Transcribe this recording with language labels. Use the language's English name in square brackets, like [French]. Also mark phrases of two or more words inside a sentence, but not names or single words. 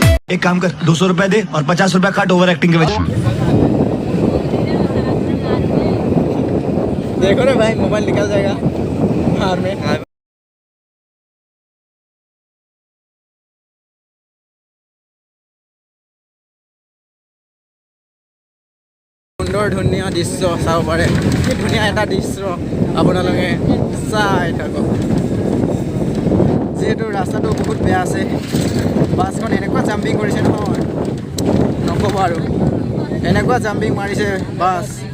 [Hindi] एक काम कर 200 रुपए दे और 50 रुपए काट [English] over acting [Hindi] के वजह। देखो ना भाई मोबाइल निकल जाएगा हार में। [Assamese] সুন্দৰ ধুনীয়া দৃশ্য চাব পাৰে। কি ধুনীয়া এটা দৃশ্য আপোনালোকে চাই থাকক। যিহেতু ৰাস্তাটো বহুত বেয়া আছে, বাছখন এনেকুৱা জাম্পিং কৰিছে নহয় নক'ব আৰু, এনেকুৱা জাম্পিং মাৰিছে বাছ।